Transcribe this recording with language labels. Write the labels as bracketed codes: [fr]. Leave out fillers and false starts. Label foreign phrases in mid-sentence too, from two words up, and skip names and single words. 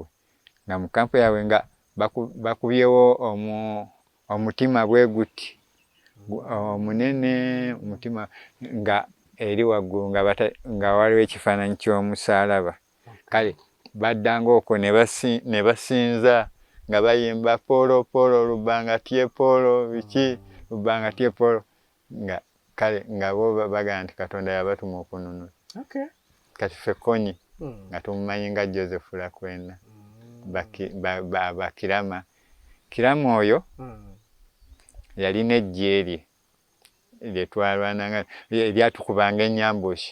[lg] Nga mu kampu yaabwe nga bakubyewo omutima bwe guti. Omunene omutima nga eri waggulu nga waliwo ekifaananyi ky'omusaalaba. Kale baddanga okwo ne basinza nga bayimba [ach] Polo Polo Lubanga tye Polo biki Lubanga tye Polo [lg] kale nga bo bagamba nti Katonda yabatuma okununula. Kati ffe Kkonyi nga tumumanyi nga Joseph Lakwena bakirama. Kirama oyo yalina eggye lye lyetwalwananga lyatukubanga ennyambushi.